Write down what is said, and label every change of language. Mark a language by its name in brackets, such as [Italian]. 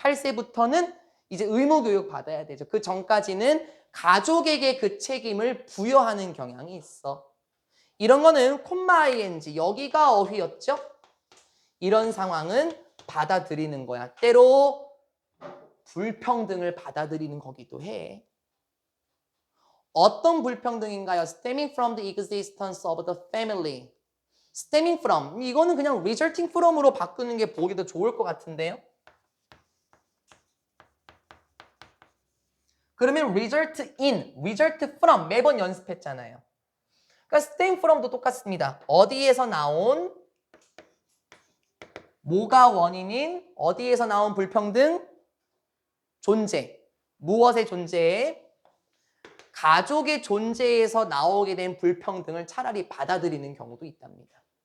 [Korean] 8세부터는 이제 의무 교육 받아야 되죠. 그 전까지는 가족에게 그 책임을 부여하는 경향이 있어. 이런 거는 콤마 ing, 여기가 어휘였죠? 이런 상황은 받아들이는 거야. 때로 불평등을 받아들이는 거기도 해. 어떤 불평등인가요? [English] Stemming from the existence of the family. Stemming from. [Korean] 이거는 그냥 [English] resulting from [Korean] 으로 바꾸는 게 보기 더 좋을 것 같은데요. 그러면 [English] result in, result from [Korean] 매번 연습했잖아요. 그러니까 [English] stem from [Korean] 도 똑같습니다. 어디에서 나온 뭐가 원인인 어디에서 나온 불평등? 존재. 무엇의 존재에? 가족의 존재에서 나오게 된 불평등을 차라리 받아들이는 경우도 있답니다.